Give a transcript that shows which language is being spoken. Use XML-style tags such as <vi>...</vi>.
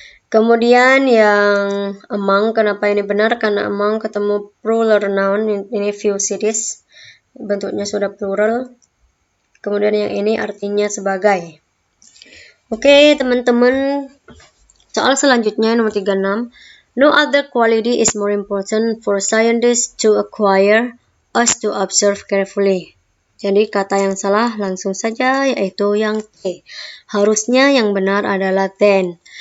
<id>Kemudian yang among, kenapa ini benar? Karena among ketemu</id> <en>plural noun,</en> <id>ini</id> <en>few cities,</en> <id>bentuknya sudah plural. Kemudian yang ini artinya sebagai. Oke, teman-teman, soal selanjutnya nomor 36.</id> <en>No other quality is more important for scientists to acquire as to observe carefully.</en> <id>Jadi kata yang salah langsung saja yaitu yang T. Harusnya yang benar adalah then.</id>